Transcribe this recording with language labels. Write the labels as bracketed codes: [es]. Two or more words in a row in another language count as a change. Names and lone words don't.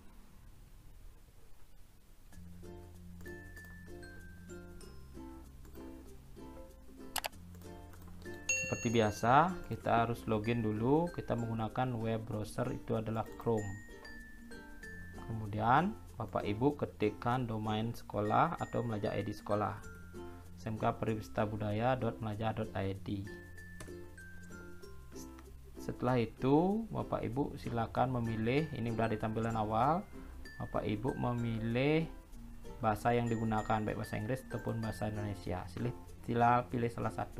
[id] Seperti biasa, kita harus login dulu. Kita menggunakan web browser, itu adalah Chrome. Kemudian Bapak Ibu ketikkan domain sekolah atau Melajah ID sekolah, smkpariwistabudaya.melajah.id. Setelah itu Bapak Ibu silakan memilih, ini sudah di tampilan awal, Bapak Ibu memilih bahasa yang digunakan, baik bahasa Inggris ataupun bahasa Indonesia. Sila pilih salah satu.